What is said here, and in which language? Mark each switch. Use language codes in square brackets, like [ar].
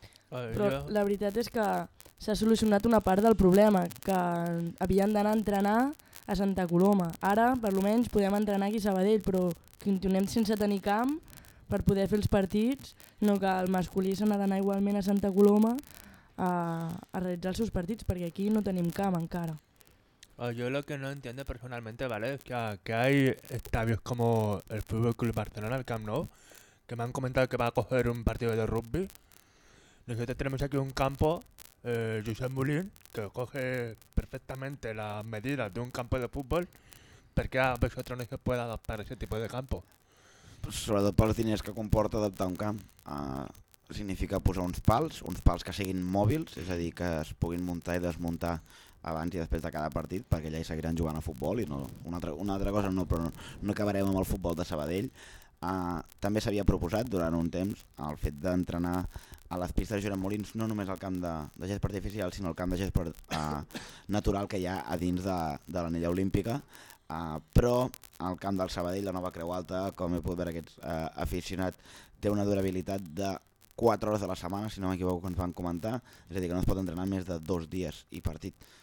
[ca] Però la veritat és que s'ha solucionat una part del problema, que havien d'anar a entrenar a Santa Coloma. Ara, per lo menys, podem entrenar aquí a Sabadell, però continuem sense tenir camp per poder fer els partits, no que el masculí se n'ha d'anar igualment a Santa Coloma a realitzar els seus partits, perquè aquí no tenim camp encara. [es] Yo lo que no entiendo personalmente, ¿vale?, es que hay estadios como el Fútbol Club Barcelona, el Camp Nou, que me han comentado que va a coger un partido de rugby. Nosotros tenemos aquí un campo, Josep Molin, que coge perfectamente las medidas de un campo de fútbol. ¿Por qué a vosotros no se puede adaptar a ese tipo de campo? Pues sobre todo por los [ca] diners que comporta adaptar un camp. Significa posar uns pals que siguin mòbils, és a dir, que es puguin muntar i desmuntar abans i després de cada partit, perquè allà hi seguiran jugant a futbol i no, una altra cosa no, però no acabarem amb el futbol de Sabadell. També s'havia proposat durant un temps el fet d'entrenar a les pistes de Josep Molins, no només al camp de gesp artificial, sinó al camp de gesp natural que hi ha a dins de l'anella olímpica, però al camp del Sabadell, la nova Creu Alta, com he pogut veure aquests aficionat, té una durabilitat de 4 hores de la setmana, si no m'equivoco, que ens van comentar, és a dir, que no es pot entrenar més de 2 dies i partit.